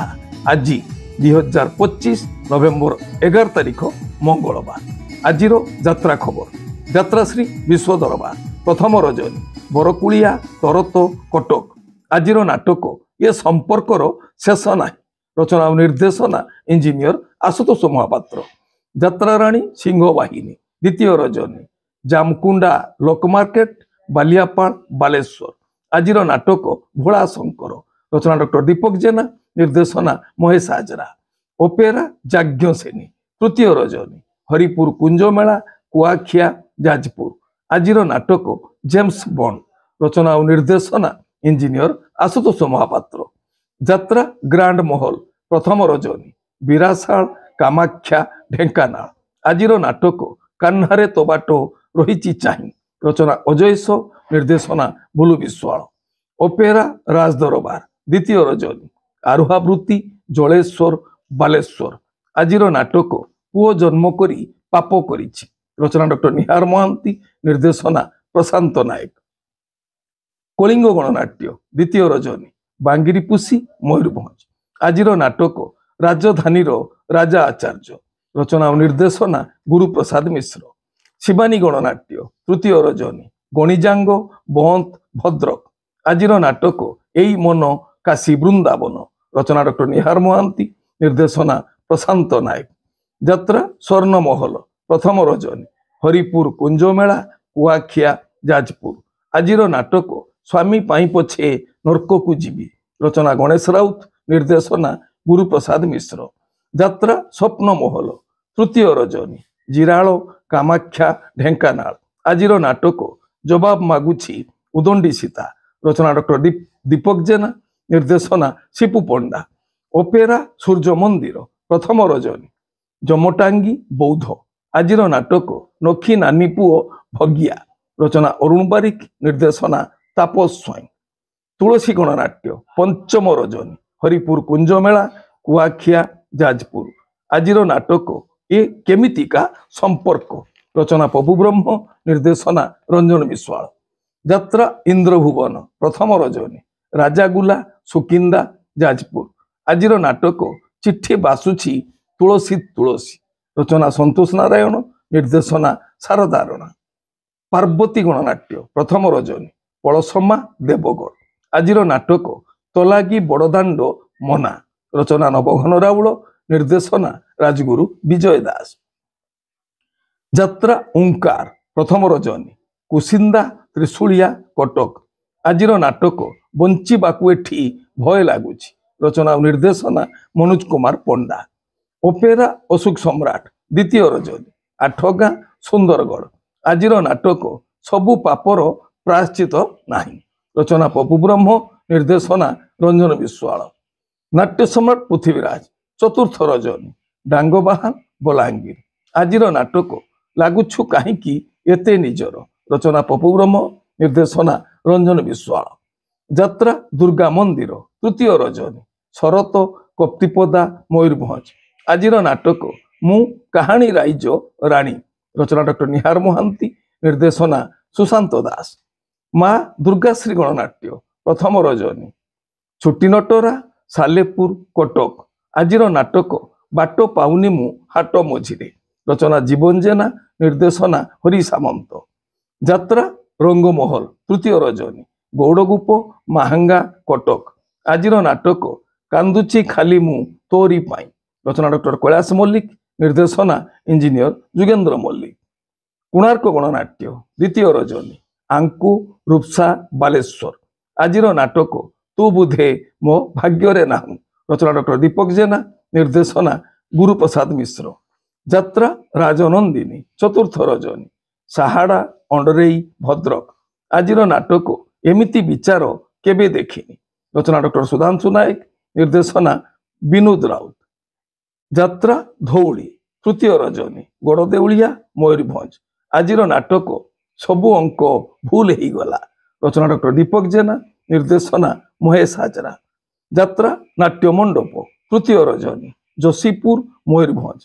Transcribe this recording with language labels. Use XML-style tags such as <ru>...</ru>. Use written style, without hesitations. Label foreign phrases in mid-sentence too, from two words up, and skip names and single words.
<or>ଆଜ 2025 ନଭେମ୍ବର 11 ତାରିଖ ମଙ୍ଗଳବାର। ଆଜିର ଯାତ୍ରା ଖବର। ଯାତ୍ରା ଶ୍ରୀ ବିଶ୍ୱ ଦରବାର ପ୍ରଥମ ରଜନୀ ବରକୁଡ଼ିଆ ତରତ କଟକ। ଆଜିର ନାଟକ ଏ ସମ୍ପର୍କର ଶେଷ ନା। ରଚନା ଔର ନିର୍ଦ୍ଦେଶନା ଇଞ୍ଜିନିୟର ଆଶୁତୋଷ ମହାପାତ୍ର। ଯାତ୍ରା ରାଣୀ ସିଂହବାହିନୀ ଦ୍ୱିତୀୟ ରଜନୀ ଜାମକୁଣ୍ଡା ଲୋକମାର୍କେଟ ବାଲିଆପାଡ଼ ବାଲେଶ୍ୱର। ଆଜିର ନାଟକ ଭୋଳା ଶଙ୍କର। ରଚନା ଡକ୍ଟର ଦୀପକ ଜେନା, ନିର୍ଦ୍ଦେଶନା ମହେଶ ହାଜରା। ଅପେରା ଯାଜ୍ଞସେନୀ ତୃତୀୟ ରଜନୀ ହରିପୁର କୁଞ୍ଜମେଳା କୁଆଖିଆ ଯାଜପୁର। ଆଜିର ନାଟକ ଜେମ୍ସ ବଣ୍ଡ। ରଚନା ଔର ନିର୍ଦ୍ଦେଶନା ଇଞ୍ଜିନିୟର ଆଶୁତୋଷ ମହାପାତ୍ର। ଯାତ୍ରା ଗ୍ରାଣ୍ଡ ମହଲ ପ୍ରଥମ ରଜନୀ ବିରାସାଲ କାମାଖ୍ୟା ଢେଙ୍କାନାଳ। ଆଜିର ନାଟକ କାହ୍ନାରେ ତୋ ବାଟ ରହି ଚାହିଁ। ରଚନା ଅଜୟସ, ନିର୍ଦ୍ଦେଶନା ବୁଲୁ ବିଶ୍ୱାଳ। ଅପେରା ରାଜଦରବାର ଦ୍ୱିତୀୟ ରଜନୀ ଆରୁହାବୃତ୍ତି ଜଳେଶ୍ୱର ବାଲେଶ୍ୱର। ଆଜିର ନାଟକ ପୁଅ ଜନ୍ମ କରି ପାପ କରିଛି। ରଚନା ଡକ୍ଟର ନିହାର ମହାନ୍ତି, ନିର୍ଦ୍ଦେଶନା ପ୍ରଶାନ୍ତ ନାୟକ। କଳିଙ୍ଗ ଗଣନାଟ୍ୟ ଦ୍ୱିତୀୟ ରଜନୀ ବାଙ୍ଗିରିପୋଷି ମୟୂରଭଞ୍ଜ। ଆଜିର ନାଟକ ରାଜଧାନୀ ରାଜା ଆଚାର୍ଯ୍ୟ। ରଚନା ଔର ନିର୍ଦ୍ଦେଶନା ଗୁରୁପ୍ରସାଦ ମିଶ୍ର। ଶିବାନୀ ଗଣନାଟ୍ୟ ତୃତୀୟ ରଜନୀ ଗଣିଜାଙ୍ଗ ବହନ୍ତ ଭଦ୍ରକ। ଆଜିର ନାଟକ ଏଇ ମନ କାଶୀ ବୃନ୍ଦାବନ। ରଚନା ଡକ୍ଟର ନିହାର ମହାନ୍ତି, ନିର୍ଦ୍ଦେଶନା ପ୍ରଶାନ୍ତ ନାୟକ। ଯାତ୍ରା ସ୍ୱର୍ଣ୍ଣମହଲ ପ୍ରଥମ ରଜନୀ ହରିପୁର କୁଞ୍ଜମେଳା କୁଆଖିଆ ଯାଜପୁର। ଆଜିର ନାଟକ ସ୍ୱାମୀ ପାଇଁ ପଛେ ନର୍କ କୋ ଜୀବୀ। ରଚନା ଗଣେଶ ରାଉତ, ନିର୍ଦ୍ଦେଶନା ଗୁରୁପ୍ରସାଦ ମିଶ୍ର। ଯାତ୍ରା ସ୍ୱପ୍ନ ମହଲ ତୃତୀୟ ରଜନୀ ଜିରାଲ କାମାଖ୍ୟା ଢେଙ୍କାନାଳ। ଆଜିର ନାଟକ ଜବାବ ମାଗୁଛି ଉଦଣ୍ଡୀ ସୀତା। ରଚନା ଡକ୍ଟର ଦୀପକ ଜେନା, ନିର୍ଦ୍ଦେଶନା ଶିପୁ ପଣ୍ଡା। ଅପେରା ସୂର୍ଯ୍ୟ ମନ୍ଦିର ପ୍ରଥମ ରଜନୀ ଜମଟାଙ୍ଗି ବୌଦ୍ଧ। ଆଜିର ନାଟକ ନଖୀ ନାନୀ ପୁଅ ଭଗିଆ। ରଚନା ଅରୁଣ ବାରିକ, ନିର୍ଦ୍ଦେଶନା ତାପସ ସ୍ୱାଇଁ। ତୁଳସୀ ଗଣନାଟ୍ୟ ପଞ୍ଚମ ରଜନୀ ହରିପୁର କୁଞ୍ଜମେଳା କୁଆଖିଆ ଯାଜପୁର। ଆଜିର ନାଟକ ଏ କେମିତିକା ସମ୍ପର୍କ। ରଚନା ପପୁ ବ୍ରହ୍ମ, ନିର୍ଦ୍ଦେଶନା ରଞ୍ଜନ ବିଶ୍ୱାଳ। ଯାତ୍ରା ଇନ୍ଦ୍ରଭୁବନ ପ୍ରଥମ ରଜନୀ ରାଜାଗୁଲା ସୁକିନ୍ଦା ଯାଜପୁର। ଆଜିର ନାଟକ ଚିଠି ବାସୁଛି ତୁଳସୀ ତୁଳସୀ। ରଚନା ସନ୍ତୋଷ ନାରାୟଣ, ନିର୍ଦ୍ଦେଶନା ଶାରଦା ରାଣା। ପାର୍ବତୀ ଗଣନାଟ୍ୟ ପ୍ରଥମ ରଜନୀ ପଲସମା ଦେବଗଡ଼। ଆଜିର ନାଟକ ତଲାଗି ବଡ଼ଦାଣ୍ଡ ମନା। ରଚନା ନବଘନ ରାଉଳ, ନିର୍ଦ୍ଦେଶନା ରାଜଗୁରୁ ବିଜୟ ଦାସ। ଯାତ୍ରା ଓଁକାର ପ୍ରଥମ ରଜନୀ କୁସିନ୍ଦା ତ୍ରିଶୂଳିଆ କଟକ। ଆଜିର ନାଟକ ବଞ୍ଚିବାକୁ ଏଠି ଭୟ ଲାଗୁଛି। ରଚନା ଔର ନିର୍ଦ୍ଦେଶନା ମନୋଜ କୁମାର ପଣ୍ଡା। ଅପେରା ଅଶୋକ ସମ୍ରାଟ ଦ୍ୱିତୀୟ ରଜନୀ ଆଠଗାଁ ସୁନ୍ଦରଗଡ଼। ଆଜିର ନାଟକ ସବୁ ପାପର ପ୍ରାୟଶ୍ଚିତ୍ତ ନାହିଁ। ରଚନା ପପୁ ବ୍ରହ୍ମ, ନିର୍ଦ୍ଦେଶନା ରଞ୍ଜନ ବିଶ୍ୱାଳ। ନାଟ୍ୟ ସମ୍ରାଟ ପୃଥ୍ୱୀରାଜ ଚତୁର୍ଥ ରଜନୀ ଡାଙ୍ଗବାହା ବଲାଙ୍ଗୀର। ଆଜିର ନାଟକ ଲାଗୁଛୁ କାହିଁକି ଏତେ ନିଜର। ରଚନା ପପୁ ବ୍ରହ୍ମ, ନିର୍ଦ୍ଦେଶନା ରଞ୍ଜନ ବିଶ୍ୱାଳ। ଯାତ୍ରା ଦୁର୍ଗା ମନ୍ଦିର ତୃତୀୟ ରଜନୀ ଶରତ କପ୍ତିପଦା ମୟୂରଭଞ୍ଜ। ଆଜିର ନାଟକ ମୁଁ କାହାଣୀ ରାଇଜ ରାଣୀ। ରଚନା ଡକ୍ଟର ନିହାର ମହାନ୍ତି, ନିର୍ଦ୍ଦେଶନା ସୁଶାନ୍ତ ଦାସ। ମାଁ ଦୁର୍ଗାଶ୍ରୀ ଗଣନାଟ୍ୟ ପ୍ରଥମ ରଜନୀ ଛୁଟି ନଟରା ସାଲେପୁର କଟକ। ଆଜିର ନାଟକ ବାଟ ପାଉନି ମୁଁ ହାଟ ମଝିରେ। ରଚନା ଜୀବନ ଜେନା, ନିର୍ଦ୍ଦେଶନା ହରି ସାମନ୍ତ। ଯାତ୍ରା ରଙ୍ଗମହଲ ତୃତୀୟ ରଜନୀ ଗୌଡ଼ଗୁପ ମାହାଙ୍ଗା କଟକ। ଆଜିର ନାଟକ କାନ୍ଦୁଛି ଖାଲି ମୁଁ ତୋରି ପାଇଁ। ରଚନା ଡକ୍ଟର କୈଳାସ ମଲ୍ଲିକ, ନିର୍ଦ୍ଦେଶନା ଇଞ୍ଜିନିୟର ଜୁଗେନ୍ଦ୍ର ମଲ୍ଲିକ। କୋଣାର୍କ ଗଣନାଟ୍ୟ ଦ୍ୱିତୀୟ ରଜନୀ ଆଙ୍କୁ ରୂପସା ବାଲେଶ୍ୱର। ଆଜିର ନାଟକ ତୁ ବୁଢେ ମୋ ଭାଗ୍ୟ ନାହୁଁ। ରଚନା ଡକ୍ଟର ଦୀପକ ଜେନା, ନିର୍ଦ୍ଦେଶନା ଗୁରୁପ୍ରସାଦ ମିଶ୍ର। ଯାତ୍ରା ରାଜନନ୍ଦିନୀ ଚତୁର୍ଥ ରଜନୀ ସାହାଡ଼ା ଅଣ୍ଡରେଇ ଭଦ୍ରକ। ଆଜିର ନାଟକ ଏମିତି ବିଚାର କେବେ ଦେଖିନି। ରଚନା ଡକ୍ଟର ସୁଧାଂଶୁ ନାୟକ, ନିର୍ଦ୍ଦେଶନା ବିନୋଦ ରାଉତ। ଯାତ୍ରା ଧଉଳି ତୃତୀୟ ରଜନୀ ଗଡ଼ଦେଉଳିଆ ମୟୂରଭଞ୍ଜ। ଆଜିର ନାଟକ ସବୁ ଅଙ୍କ ଭୁଲ ହେଇଗଲା। ରଚନା ଡକ୍ଟର ଦୀପକ ଜେନା, ନିର୍ଦ୍ଦେଶନା ମହେଶ ହାଜରା। ଯାତ୍ରା ନାଟ୍ୟ ମଣ୍ଡପ ତୃତୀୟ ରଜନୀ ଯୋଶୀପୁର ମୟୂରଭଞ୍ଜ।</or>